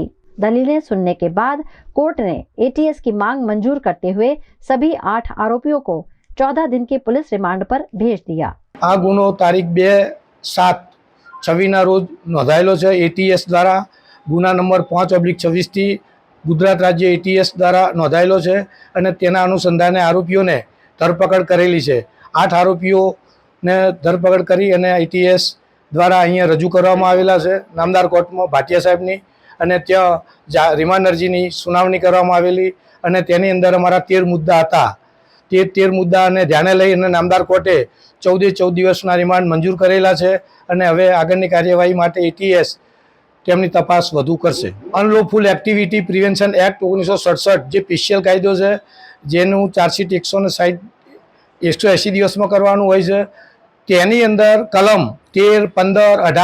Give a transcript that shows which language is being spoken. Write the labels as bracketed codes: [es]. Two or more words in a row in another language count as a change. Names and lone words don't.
[hi] दलीलें सुनने के बाद कोर्ट ने ATS की मांग मंजूर करते हुए सभी 8 आरोपियों को 14 दिन की पुलिस रिमांड पर भेज दिया। [gu] આ ગુનો તારીખ 2/7/26 રોજ નોંધાયેલો છે। ATS દ્વારા ગુના નંબર 5/26 થી ગુજરાત રાજ્ય ATS દ્વારા નોંધાયેલો છે અને તેના અનુસંધાને આરોપીઓને ધરપકડ કરેલી છે। 8 આરોપીઓને ધરપકડ કરી અને ATS દ્વારા અહીંયા રજૂ કરવામાં આવેલા છે નામદાર કોર્ટમાં ભાટિયા સાહેબની અને ત્યાં રિમાન્ડ અરજીની સુનાવણી કરવામાં આવેલી અને તેની અંદર અમારા 13 મુદ્દા હતા। તે 13 મુદ્દાને ધ્યાને લઈ અને નામદાર કોર્ટે 14 દિવસના રિમાન્ડ મંજૂર કરેલા છે અને હવે આગળની કાર્યવાહી માટે ATS તેમની તપાસ વધુ કરશે। અનલોફુલ એક્ટિવિટી પ્રિવેન્શન એક્ટ 1967 જે સ્પેશિયલ કાયદો છે જેનું ચાર્જશીટ 180 દિવસમાં કરવાનું હોય છે, તેની અંદર કલમ 13, 15,